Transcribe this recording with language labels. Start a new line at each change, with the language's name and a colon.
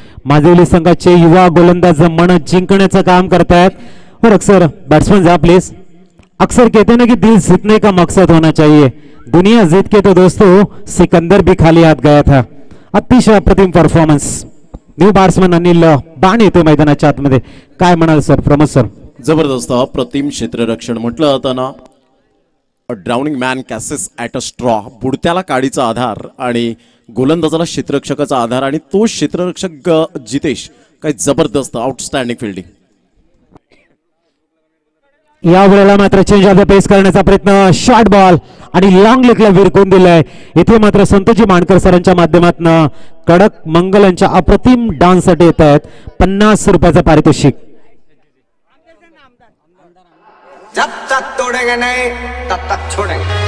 Marathi: माजिवली संघाचे युवा गोलंदाज मन जिंकण्याचं काम करतायत.
Hindi: और अक्सर बैट्समैन जा प्लीज. अक्सर कहते हैं ना कि दिल जीतने का मकसद होना चाहिए. दुनिया जीत के तो दोस्तों सिकंदर भी खाली हाथ गया था.
Marathi: अतिशय अप्रतिम परफॉर्मन्स. न्यू बॅट्समन अनिल बाण येतो मैदानाच्या आतमध्ये. काय म्हणाल सर, प्रमोद सर? जबरदस्त अप्रतिम क्षेत्ररक्षण म्हटलं जाताना
English: Drowning man catches at a straw.
Marathi: बुडत्याला काडीचा आधार आणि गोलंदाजाला क्षेत्ररक्षकाचा आधार, आणि तो क्षेत्ररक्षक जितेश. काय जबरदस्त आउटस्टँडिंग फिल्डिंग. या वेळेला मात्र
English: change of the pace
Marathi: करण्याचा प्रयत्न, शॉर्ट बॉल आणि लॉंग लेगला विरकून दिलाय. इथे मात्र संतोजी मानकर सरांच्या माध्यमातून कडक मंगलांच्या अप्रतिम डान्ससाठी येत आहेत 50 रुपयाचं पारितोषिक.
Hindi: जब तक तोड़ेंगे नहीं तब तक छोड़ेंगे.